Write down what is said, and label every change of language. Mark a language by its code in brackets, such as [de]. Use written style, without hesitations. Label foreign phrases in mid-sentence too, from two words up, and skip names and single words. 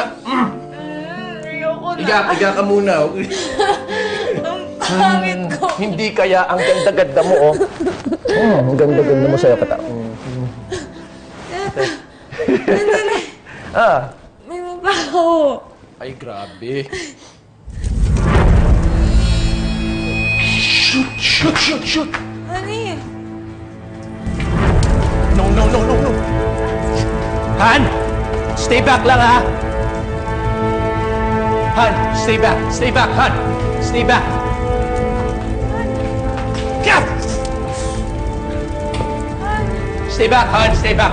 [tl] Ayoko na. Iga ka muna. Ang pangit ko. Hindi kaya ang ganda-ganda mo, oh. Ang ganda-ganda mo sa'yo, kata. May mabaho. Ay, grabe. Shoot! Honey. No. Han! [en] Stay back [tl] lang, ha? [en] Han, stay back, Han! Stay back! Yeah! Stay back, Han, stay back!